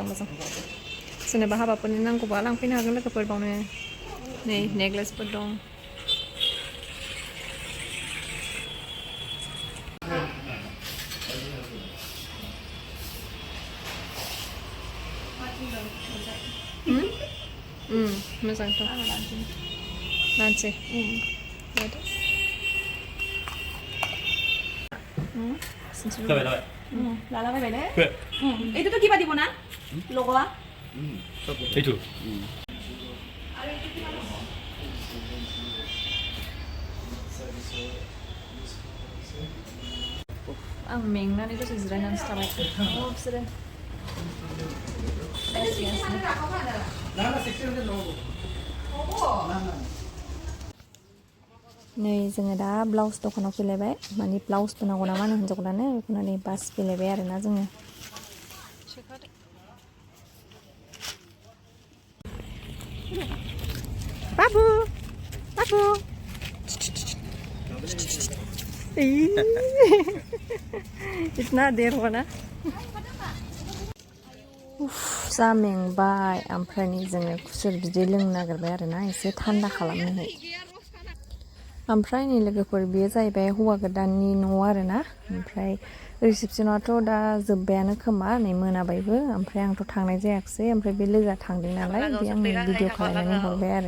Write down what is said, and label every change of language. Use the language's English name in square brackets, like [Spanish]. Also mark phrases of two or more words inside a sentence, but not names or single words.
[Bodo] सोरनोबा हाबाफोरनि नांगौबा लांफैनो हागोन लोगोफोर बावनो नै नेक्लेसफोर दं मोजांथ' लानोसै [Assamese] লালাবাই বাইলে এইটোতো কিবা দিব না লগোৱা এইটো [Bodo] आं मेंनानै दसे जिरायनानैसो थाबाय बिसोरो नै जोङो दा ब्लाउस दखानाव फैलायबाय माने ब्लाउसबो नांगौ नामा होनो हिन्जाव गोदाननो बेखौनो नै बास फैलायबाय आरोना जोङो [Hindi] बाबु इतना देर हुआ ना [Bodo] जा मेंबाय ओमफ्राय नै जोङो खुसेर बिदै लोंनो नागिरबाय आरोना एसे थान्दा खालामनोहाय ओमफ्राय नै लोगोफोर बेयो जाहैबाय हौवा गोदाननि न' आरोना ओमफ्राय रिसेपसनाथ' दा जोब्बायानो खोमा नै मोनाबायबो ओमफ्राय आंथ' थांनाय जायाखिसै ओमफ्राय बे लोगोआ थांदों नालाय बे आंनो भिडिअ खालामनानै हरबाय आरो